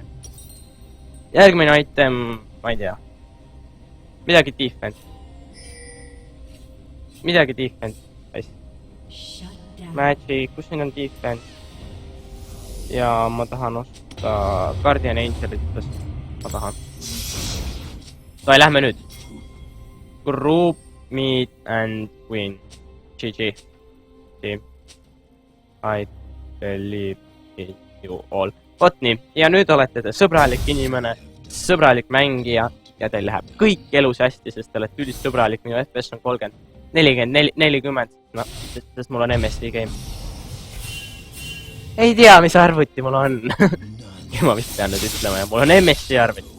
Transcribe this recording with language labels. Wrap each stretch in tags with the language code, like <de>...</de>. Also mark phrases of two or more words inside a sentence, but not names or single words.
<et>Järgmine item, ma ei tea. Midagi defense. Midagi defense. Magic, kus siin on defense? Ja ma tahan osta Guardian Angelitest. Ma tahan. Sai, lähme nüüd.</et> <en>Group, meet and win. GG. Team. I believe in you all.</en> <et>Vot nii. Ja nüüd olete te sõbralik inimene, sõbralik mängija ja teil läheb kõik elus hästi, sest te olete üldist sõbralik. Minu FPS on 30, 40, 40. No, sest mul on MSD game. Ei tea, mis arvuti mul on. Ja ma vist pean nüüd ütlema, ja mul on MSD arvuti.</et>